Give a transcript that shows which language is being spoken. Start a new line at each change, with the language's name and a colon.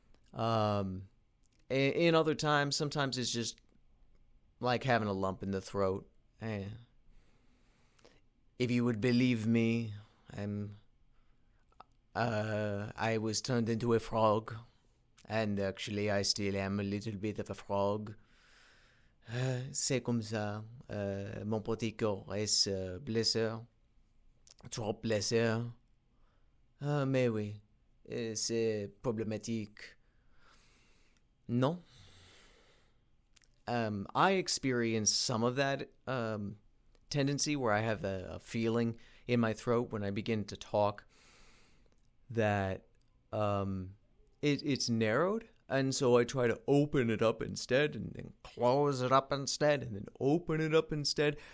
English: In other times, sometimes it's just like having a lump in the throat. If you would believe me, I was turned into a frog, and actually I still am a little bit of a frog.
French: C'est comme ça. Mon petit corps est blesseur. Trop blesseur. Mais oui, c'est problématique. Non.
English: I experience some of that tendency where I have a feeling in my throat when I begin to talk that it's narrowed, and so I try to open it up instead, and then close it up instead, and then open it up instead.